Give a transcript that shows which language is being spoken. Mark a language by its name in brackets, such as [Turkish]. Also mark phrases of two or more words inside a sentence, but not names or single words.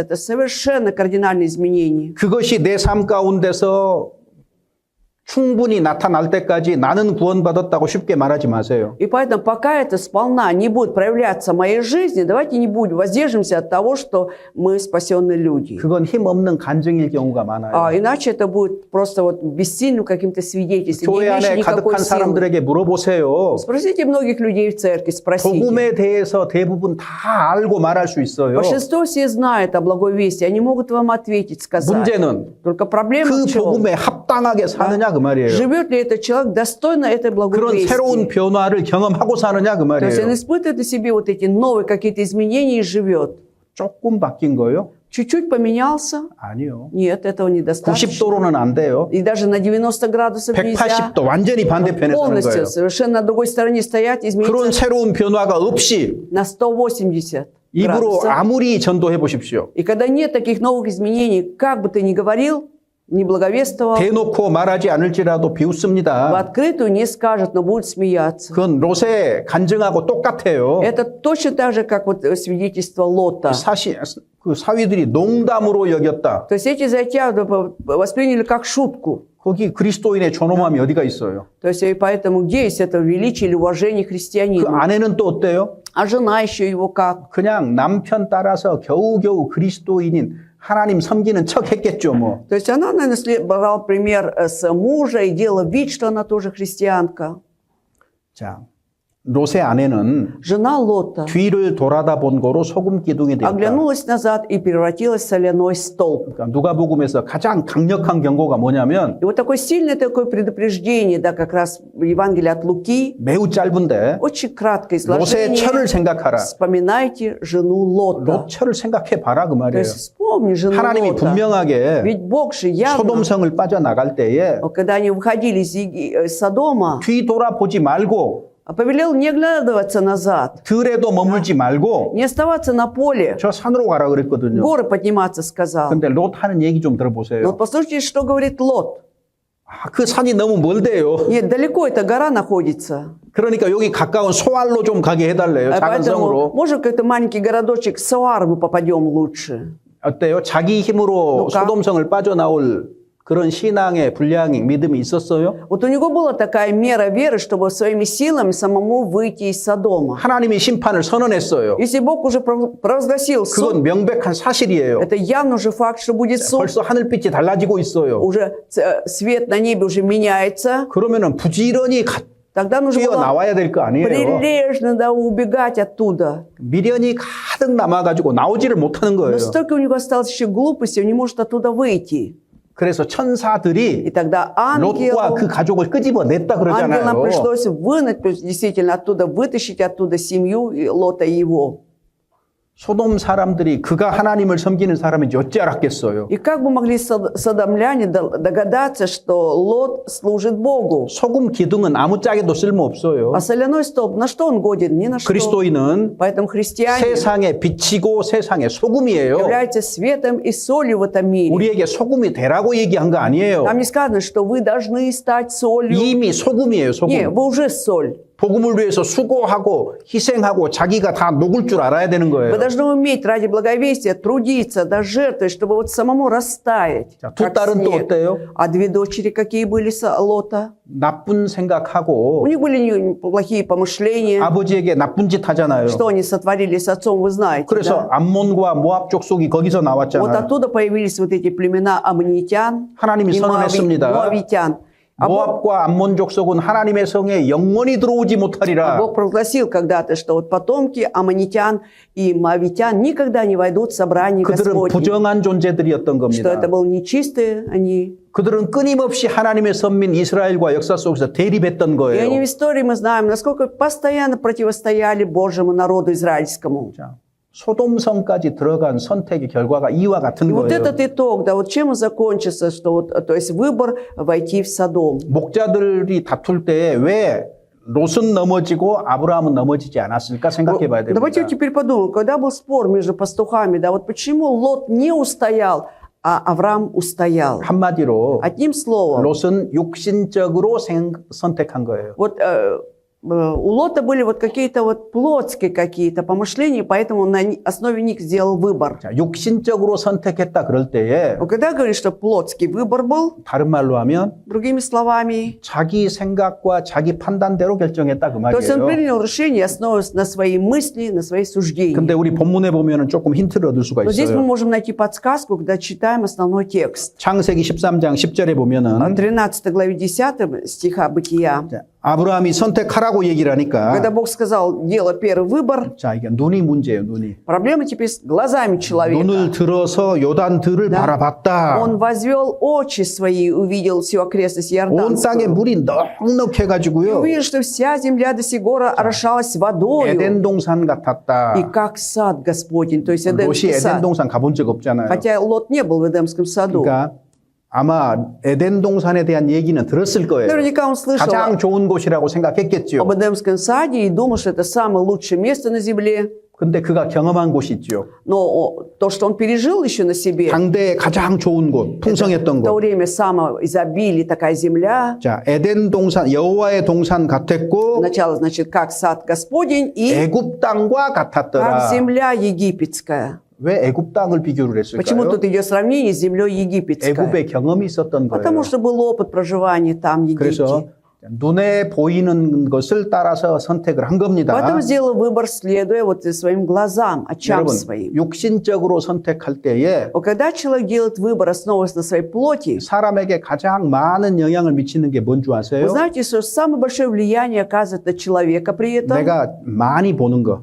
[Russian] Это совершенно кардинальное изменение. [Korean] 그것이 내 삶 가운데서 충분히 나타날 때까지 나는 구원받았다고 쉽게 말하지 마세요. [Russian] И поэтому пока это сполна не будет проявляться в моей жизни, давайте не будем, воздержимся от того, что мы спасенные люди. [Korean] 그건 힘없는 간증일 경우가 많아요. [Russian] Иначе это будет просто вот бессильным каким-то свидетельством, не [Korean] 교회 [Russian] имеющим [Korean] 안에 [Russian] никакой [Korean] 가득한 [Russian] силы. [Korean] 사람들에게 물어보세요. [Russian] Спросите многих людей в церкви, спросите. [Korean] 복음에 대해서 대부분 다 알고 말할 수 있어요. [Russian] Большинство все знают о благой вести, они могут вам ответить, сказать. [Korean] 문제는 [Russian] Только проблема [Korean] 그 [Russian] в чем? [Korean] 복음에 합당하게 사느냐 그 말이에요. [Russian] Живет ли этот человек достойно этой благой [Korean] 그런 [Russian] вести? [Korean] 새로운 변화를 경험하고 사느냐 그 [Russian] То есть он [Korean] 말이에요. [Russian] испытывает на себе вот эти новые какие-то изменения и живет. [Korean] 조금 바뀐 거요? [Russian] Чуть-чуть поменялся? [Korean] 아니요. [Russian] Нет, этого недостаточно. [Korean] 90도로는 안 돼요. [Russian] И даже на 90 градусов нельзя. [Korean] 180도 완전히 반대편에 서는 [Russian] Полностью, [Korean] 거예요. [Russian] совершенно на другой стороне стоять, [Korean] 그런 [Russian] измениться [Korean] 새로운 변화가 없이 [Russian] на 180 [Korean] 입으로 [Russian] градусов. [Korean] 아무리 전도해 보십시오. [Russian] И когда нет таких новых изменений, как бы ты ни говорил, не благовествовал, [Korean] 대놓고 말하지 않을지라도 [Russian] в [Korean] 비웃습니다. [Russian] открытую не скажет, но будет смеяться. [Korean] 그건 롯의 간증하고 똑같아요. [Russian] Это точно так же, как вот свидетельство Лота. [Korean] 그 사위들이 농담으로 여겼다. [Russian] То есть эти зятья восприняли как шутку. [Korean] 거기 그리스도인의 존엄함이 어디가 있어요? [Russian] То есть, и поэтому где есть это величие или уважение [Korean] 그 [Russian] христианину? [Korean] 아내는 또 어때요? [Russian] А жена еще его как? [Korean] 그냥 남편 따라서 겨우겨우 그리스도인인 하나님 섬기는 척 했겠죠, 뭐. [Russian] То есть она, наверное, брала пример с мужа и делала вид, что она тоже христианка. [Korean] 자, 롯의 아내는 [Russian] Жена Лота [Korean] 뒤를 돌아다 본 거로 소금 기둥이 되었다. [Russian] оглянулась назад и превратилась в соляной столб. [Korean] 그러니까 누가복음에서 가장 강력한 경고가 뭐냐면 [Russian] И вот такое сильное такое предупреждение, да, как раз в Евангелии от Луки, [Korean] 매우 짧은데 [Russian] очень краткое [Korean] 롯의 철을 [Russian] изложение. [Korean] 생각하라. [Russian] Вспоминайте жену Лота. [Korean] 롯 철을 생각해 봐라 그 [Russian] То [Korean] 말이에요. [Russian] есть вспомни жену [Korean] 하나님이 [Russian] Лота. [Korean] 분명하게 [Russian] Ведь Бог же явно, [Korean] 소돔성을 빠져나갈 때에 [Russian] когда они выходили из Содома, [Korean] 뒤 돌아보지 말고 [Russian] повелел не оглядываться назад, [Korean] 들에도 머물지 말고 [Russian] не оставаться на поле, [Korean] 저 산으로 가라 그랬거든요. [Russian] горы подниматься сказал. [Korean] 근데 롯 하는 얘기 좀 [Russian] Но [Korean] 들어보세요. [Russian] вот послушайте, что говорит Лот. [Korean] 아, 그 산이 너무 멀대요. [Russian] Нет, далеко эта гора находится. [Korean] 그러니까 여기 가까운 소알로 좀 가게 해달래요. 작은 [Russian] Поэтому, [Korean] 성으로. [Russian] может, какой-то маленький городочек Сауар мы попадем лучше. [Korean] 어때요? 자기 힘으로 누가? 소돔성을 빠져나올 그런 신앙의 분량이 믿음이 있었어요? [Russian] Вот у него была такая мера веры, чтобы своими силами самому выйти из Содома. [Korean] 하나님이 심판을 선언했어요. [Russian] Если Бог уже провозгласил суд, [Korean] 그건 명백한 사실이에요. [Russian] это явно уже факт, что будет суд. [Korean] 벌써 하늘빛이 달라지고 있어요. [Russian] Уже свет на небе уже меняется. [Korean] 그러면은 부지런히 [Russian] Тогда нужно было [Korean] 뛰어나와야 될 거 아니에요. [Russian] прилежно, да, убегать оттуда. [Korean] 미련이 가득 남아가지고 나오지를 못하는 거예요. [Russian] Но столько у него осталось еще глупости, он не может оттуда выйти. [Korean] 그래서 [Russian] И [Korean] 천사들이 [Russian] тогда [Korean] 롯과 그 가족을 끄집어냈다 [Russian] ангелам [Korean] 그러잖아요. [Russian] пришлось вынуть, то есть действительно оттуда вытащить оттуда семью Лота и его. [Korean] 소돔 사람들이 그가 하나님을 섬기는 사람인지 어찌 알았겠어요. [Russian] И как бы могли содомляне догадаться, что Лот служит Богу? [Korean] 소금 기둥은 아무 짝에도 쓸모없어요. [Russian] А соляной столб, на что он годен? Ни на что. [Korean] 그리스도인은 [Russian] Поэтому христиане [Korean] 세상의 빛이고 세상의 소금이에요. [Russian] являются светом и солью в этом мире. [Korean] 우리에게 소금이 되라고 얘기한 거 아니에요. [Russian] Там не сказано, что вы должны стать солью. [Korean] 이미 소금이에요, [Russian] Не, [Korean] 소금. [Russian] вы уже соль. [Korean] 복음을 위해서 수고하고 희생하고 자기가 다 녹을 줄 알아야 되는 [Russian] Вы [Korean] 거예요. [Russian] должны уметь ради благовестия трудиться, да жертвовать, чтобы вот самому растаять. [Korean] 자, 두 [Russian] как [Korean] 딸은 또 [Russian] снег. [Korean] 어때요? [Russian] А две дочери какие были Лота? [Korean] 나쁜 생각하고 [Russian] У них были плохие помышления. [Korean] 아버지에게 나쁜 짓 하잖아요. [Russian] Что они сотворили с отцом, вы знаете. [Korean] 그래서 [Russian] Да? [Korean] 암몬과 모압 족속이 거기서 [Russian] Вот [Korean] 나왔잖아요. [Russian] оттуда появились вот эти племена аммонитян [Korean] 하나님이 [Russian] и [Korean] 선언했습니다. [Russian] моавитян. А [Korean] 모압과 암몬 족속은 하나님의 성에 영원히 들어오지 못하리라. [Russian] Бог провозгласил когда-то, что вот потомки аммонитян и моавитян никогда не войдут в собрание [Korean] 그들은 [Russian] Господне. [Korean] 부정한 존재들이었던 [Russian] Что это [Korean] 겁니다. [Russian] был нечистые они. [Korean] 그들은 끊임없이 하나님의 선민 이스라엘과 역사 속에서 대립했던 [Russian] И они [Korean] 거예요. [Russian] в истории мы знаем, насколько постоянно противостояли Божьему народу израильскому. [Korean] 자, 소돔성까지 들어간 선택의 결과가 이와 같은 [Russian] И вот [Korean] 거예요. [Russian] этот итог, да, вот чем он закончится, что вот, то есть выбор войти в Содом. [Korean] 목자들이 다툴 때 왜 롯은 넘어지고 아브라함은 넘어지지 않았을까 생각해 봐야 됩니다. [Russian] Давайте теперь подумаем, когда был спор между пастухами, да, вот почему Лот не устоял, а Авраам устоял? [Korean] 한마디로 [Russian] Одним словом, [Korean] 롯은 육신적으로 선택한 거예요. [Russian] вот у Лота были вот какие-то вот плотские какие-то помышления, поэтому на основе них сделал выбор. [Korean] 자, 육신적으로 선택했다 그럴 때에 [Russian] Но когда говорит, что плотский выбор был, [Korean] 다른 말로 하면 [Russian] другими словами, [Korean] 자기 생각과 자기 판단대로 결정했다 그 [Russian] то есть он [Korean] 말이에요. [Russian] принял решение, основываясь на свои мысли, на свои суждения. [Korean] 근데 우리 본문에 보면은 조금 힌트를 얻을 수가 [Russian] Но здесь мы [Korean] 있어요. [Russian] можем найти подсказку, когда читаем основной текст. [Korean] 창세기 13장 10절에 보면은 [Russian] 13 главе 10 стиха Бытия. [Korean] 자, 아브라함이 선택하라고 얘기를 [Russian] Когда [Korean] 하니까 [Russian] Бог сказал, делай первый выбор, [Korean] 자, 이게 눈이 문제예요, 눈이. [Russian] проблема теперь с глазами человека. [Korean] 눈을 들어서 요단들을 [Russian] Да. [Korean] 바라봤다. [Russian] Он возвел очи свои, увидел всю окрестность [Korean] 온 땅에 [Russian] Иорданскую. [Korean] 물이 넉넉해 [Russian] И [Korean] 가지고요. [Russian] увидел, что вся земля до сих гора орошалась водою. [Korean] 에덴 동산 같았다. [Russian] И как сад Господень, то есть Эдемский [Korean] 롯이 에덴 [Russian] сад. [Korean] 동산 가본 적 없잖아요. [Russian] Хотя Лот не был в Эдемском саду. [Korean] 그러니까 아마 에덴 동산에 대한 얘기는 들었을 거예요. [Russian] Наверняка он слышал [Korean] 가장 좋은 곳이라고 생각했겠죠. [Russian] об Эдемском саде и думал, что это самое лучшее место на земле. [Korean] 근데 그가 경험한 곳이 있죠. [Russian] Но то, что он пережил еще на себе, [Korean] 당대에 가장 좋은 곳, 풍성했던 [Russian] в то [Korean] 곳. [Russian] время самого изобилия такая земля. [Korean] 자, 에덴 동산, 여호와의 동산 같았고 [Russian] Сначала, значит, как сад Господень и [Korean] 애굽 땅과 [Russian] как [Korean] 같았더라. [Russian] земля египетская. [Korean] 왜 애굽 땅을 비교를 [Russian] Почему [Korean] 했을까요? [Russian] тут идет сравнение с землей египетской? [Korean] 애굽의 경험이 있었던 [Russian] Потому [Korean] 거예요. [Russian] что был опыт проживания там, в [Korean] 그래서 [Russian] Египте. [Korean] 눈에 보이는 것을 따라서 선택을 한 겁니다. [Russian] Поэтому сделал выбор, следуя вот своим глазам, очам [Korean] 여러분, [Russian] своим. [Korean] 육신적으로 선택할 때에 [Russian] Но когда человек делает выбор, основываясь на своей плоти, [Korean] 사람에게 가장 많은 영향을 미치는 게 뭔 줄 [Russian] вы [Korean] 아세요? [Russian] знаете, что самое большое влияние оказывает на человека при этом, [Korean] 내가 많이 보는 거,